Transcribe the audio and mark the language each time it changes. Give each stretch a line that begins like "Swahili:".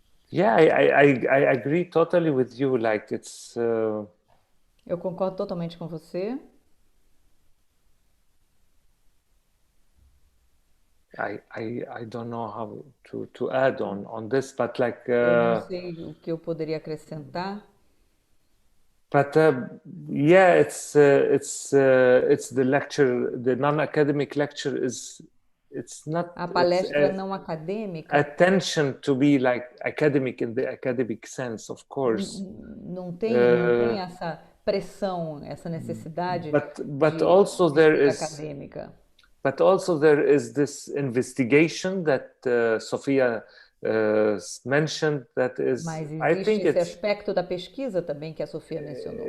English: Yeah, I agree totally with you. Like it's.
Portuguese: Eu concordo totalmente com você.
English: I don't know how to add on this, but like.
Portuguese: Eu não sei o que eu poderia acrescentar.
English: But yeah, it's the lecture. The non-academic lecture is. It's not.
Portuguese: A palestra não acadêmica.
English: Attention to be like academic in the academic sense, of course.
Portuguese: Não tem essa pressão, essa necessidade
English: but also there is
Portuguese: acadêmica.
English: But also there is this investigation that Sofia mentioned. That is,
Portuguese: Mas existe
English: I think
Portuguese: esse aspecto da pesquisa também que a Sofia mencionou.